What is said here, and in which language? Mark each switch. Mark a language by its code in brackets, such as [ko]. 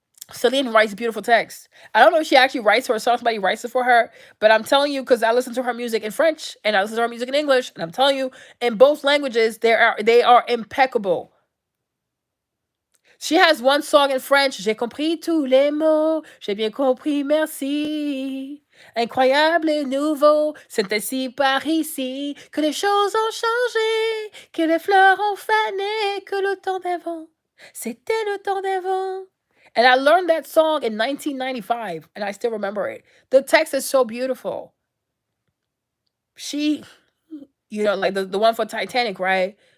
[en] Celine writes beautiful text. I don't know if she actually writes her song. Somebody writes it for her. But I'm telling you, because I listen to her music in French and I listen to her music in English, and I'm telling you, in both languages, they are impeccable. She has one song in French. [fr] J'ai compris tous les mots. J'ai bien compris, merci. Incroyable et nouveau. C'est ainsi par ici que les choses ont changé, que les fleurs ont fané, que le temps d'avant, c'était le temps d'avant. [en] And I learned that song in 1995, and I still remember it. The text is so beautiful. She, like the one for Titanic, right?